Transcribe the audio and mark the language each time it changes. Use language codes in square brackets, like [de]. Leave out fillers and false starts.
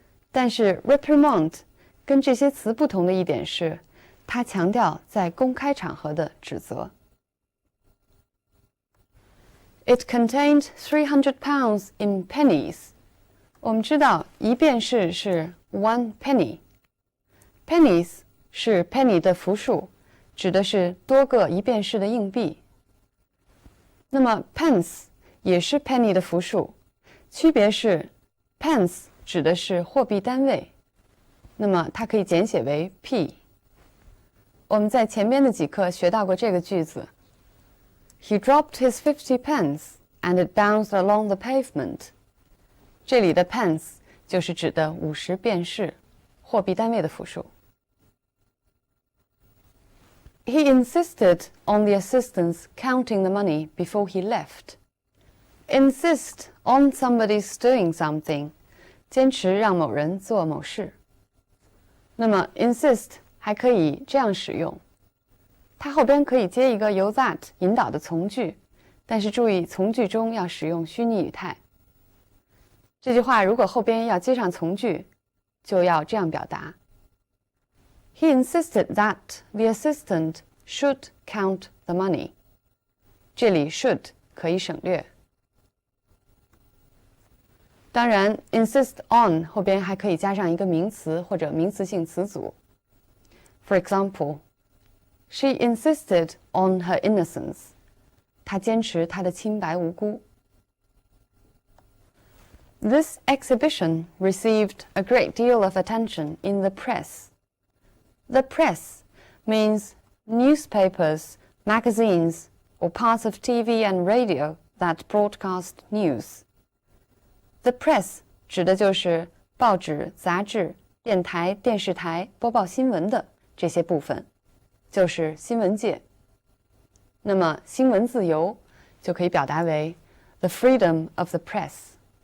[zh] 但是 reprimand 跟这些词不同的一点是，它强调在公开场合的指责。 [en] It contained £300 in pennies. [zh] 我们知道一便士是 one penny。Pennies 是 penny 的复数，指的是多个一便士的硬币。那么 pence 也是 penny 的复数，区别是 pence 指的是货币单位，那么它可以简写为 p。我们在前边的几课学到过这个句子 [en] He dropped his 50 pence and it bounced along the pavement. [zh] 这里的 pence 就是指的50便士，货币单位的复数。 [en] He insisted on the assistants counting the money before he left. Insist on somebody's doing something. [zh] 坚持让某人做某事。那么 insist 还可以这样使用，它后边可以接一个由 that 引导的从句，但是注意从句中要使用虚拟语态。这句话如果后边要接上从句，就要这样表达。 [en] He insisted that the assistant should count the money. [zh] 这里 should 可以省略。当然 insist on 后边还可以加上一个名词或者名词性词组。 [en] For example, she insisted on her innocence. [zh] 她坚持她的清白无辜。 [en] This exhibition received a great deal of attention in the press. The press means newspapers, magazines, or parts of TV and radio that broadcast news. [zh] The press 指的就是报纸、杂志、电台、电视台播报新闻的这些部分，就是新闻界。那么新闻自由就可以表达为 [en] the freedom of the press.